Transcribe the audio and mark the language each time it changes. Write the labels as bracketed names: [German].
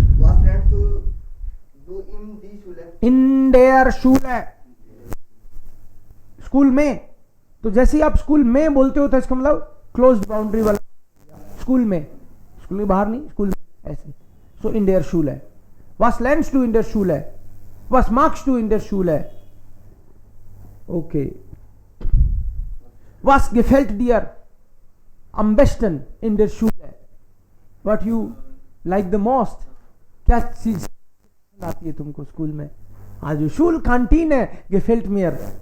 [German] Was lernst du in die Schule? In der Schule. [Hindi] School में. तो जैसे ही आप स्कूल में बोलते हो तो इसका मतलब क्लोज्ड बाउंड्री वाला. स्कूल में, स्कूल के बाहर नहीं, स्कूल में ऐसे. [German] सो इन देयर Schule. Was lernst du in der Schule? Was magst du in der Schule? Okay. Was gefällt dir am besten in der Schule? [English] What you like the most? [Hindi] क्या चीज आती है तुमको स्कूल में? आज जो [German] Schul Kantine gefällt mir.